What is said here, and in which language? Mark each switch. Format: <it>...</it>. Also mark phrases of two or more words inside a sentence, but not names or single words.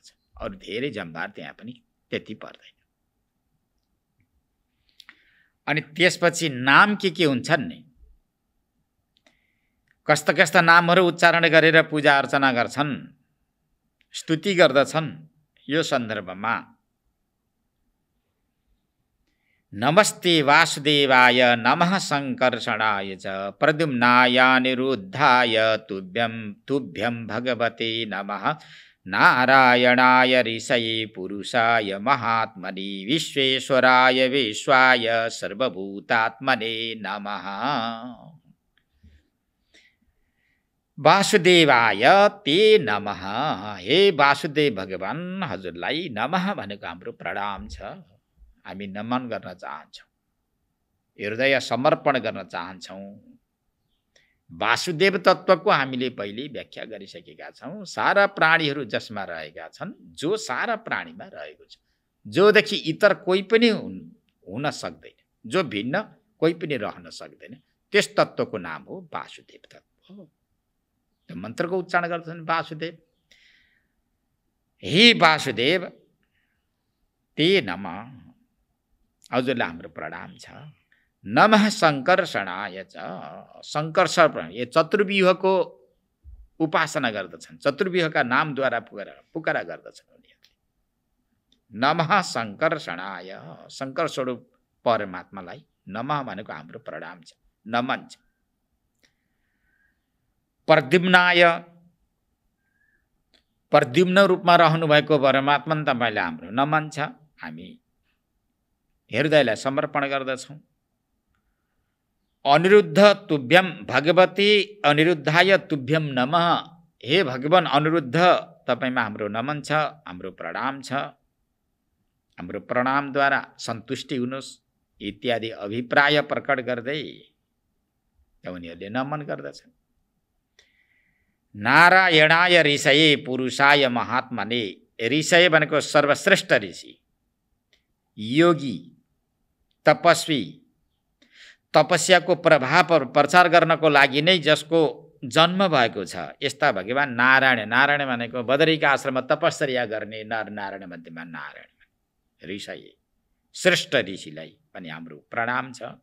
<ne>अरू धेरै जम्भार त्यहाँ पनि त्यति पर्दैन। अनि त्यसपछि नाम के हुन्छन् नि, कस्ता कस्ता नामहरू उच्चारण गरेर पूजा अर्चना गर्छन्, स्तुति गर्दछन्। यो सन्दर्भमा</ne> <sa>नमस्ते वासुदेवाय नमः संकर्षणाय च प्रद्युम्नाय अनिरुद्धाय तुभ्यं भगवते नमः नारायणाय ऋषये पुरुषाय महात्मने विश्वेश्वराय विश्वाय सर्वभूतात्मने नमः। वासुदेवाय ते नमः।</sa> <ne>हे वासुदेव भगवान हजुरलाई नमः भनेको हाम्रो प्रणाम छ। हामी नमन गर्न चाहन्छौँ, हृदय समर्पण गर्न चाहन्छौँ। वासुदेव तत्त्वको हामीले पहिले व्याख्या गरिसकेका छौँ। सारा प्राणीहरू जसमा रहेका छन्, जो सारा प्राणीमा रहेको छ, जोदेखि इतर कोही पनि हुन सक्दैन, जो भिन्न कोही पनि रहन सक्दैन, त्यस तत्त्वको नाम हो वासुदेव तत्त्व। त्यो मन्त्रको उच्चारण गर्छन् वासुदेव।</ne> <sa>हे वासुदेव ते नमः,</sa> <ne>हजुरलाई हाम्रो प्रणाम छ।</ne> <sa>नमः संकर्षणाय च,</sa> <ne>संकर्षण यो चतुर्व्यूहको उपासना गर्दछन्, चतुर्व्यूहका नामद्वारा पुकारा गर्दछन् उनीहरूले।</ne> <sa>नमः संकर्षणाय,</sa> <ne>शङ्कर स्वरूप परमात्मालाई नमः भनेको हाम्रो प्रणाम छ, नमन छ। प्रद्युम्नाय, प्रद्युम्न रूपमा रहनुभएको परमात्मा तपाईँलाई हाम्रो नमन छ। हामी हृदयलाई समर्पण गर्दछौँ।</ne> <sa>अनिरुद्ध तुभ्यम भगवती अनिरुद्धाय तुभ्यम नमः।</sa> <ne>हे भगवान अनिरुद्ध तपाईँमा हाम्रो नमन छ, हाम्रो प्रणाम छ। हाम्रो प्रणामद्वारा सन्तुष्टि हुनुहोस् इत्यादि अभिप्राय प्रकट गर्दै उनीहरूले नमन गर्दछन्।</ne> <sa>नारायणाय ऋषये पुरुषाय महात्मने।</sa> <ne>ऋषय भनेको सर्वश्रेष्ठ ऋषि, योगी, तपस्वी, तपस्याको प्रभाव प्रचार गर्नको लागि नै जसको जन्म भएको छ, यस्ता भगवान नारायण। नारायण भनेको बदरीका आश्रममा तपस्या गर्ने नर नारायण मध्येमा नारायण, ऋषय श्रेष्ठ ऋषिलाई पनि हाम्रो प्रणाम छ।</ne>